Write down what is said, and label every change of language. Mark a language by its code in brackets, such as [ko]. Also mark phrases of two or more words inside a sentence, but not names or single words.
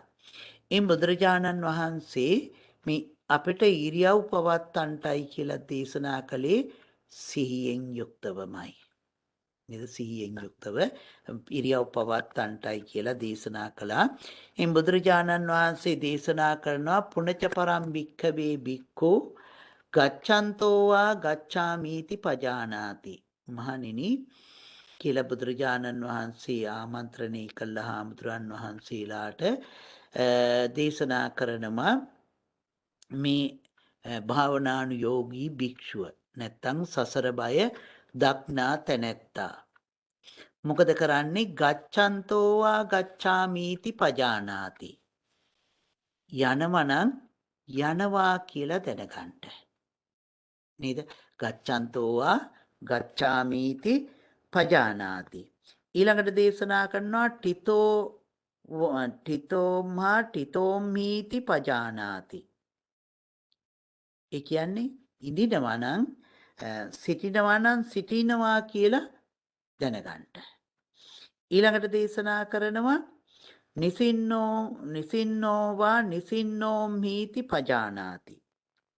[si] ඒ බුදුරජාණන් වහන්සේ මේ අපිට ඉරියව් පවත්වන්නටයි කියලා දේශනා කළේ සිහියෙන් යුක්තවමයි. නේද? සිහියෙන් යුක්තව ඉරියව් පවත්වන්නටයි කියලා දේශනා කළා. එම් බුදුරජාණන් වහන්සේ දේශනා කරනවා [pi] පුනච පරම් භික්ඛවේ භික්ඛු ගච්ඡන්තෝ වා ගච්ඡාමිති පජානාති. [si] මහණෙනි කියලා බුදුරජාණන් වහන්සේ ආමන්ත්‍රණය කළ හාමුදුරන් වහන්සේලාට දේශනා කරනවා මේ භාවනානුයෝගී භික්ෂුව නැත්තම් සසර බය දක්නා තැනැත්තා මොකද කරන්නේ? [pi] ගච්ඡන්තෝ වා ගච්ඡාමිති පජානාති. [si] යනවනම් යනවා කියලා දැනගන්න. නේද? [pi] ගච්ඡන්තෝ වා ගච්ඡාමිති පජානාති. [si] ඊළඟට දේශනා කරනවා [pi] ඨිතෝම්හා ඨිතෝම්හිති පජානාති. [si] ඒ කියන්නේ ඉඳිනවා නම් සිටිනවා නම් සිටිනවා කියලා දැනගන්න. ඊළඟට දේශනා කරනවා [pi] නිසින්නෝ වා නිසින්නෝම්හිති පජානාති.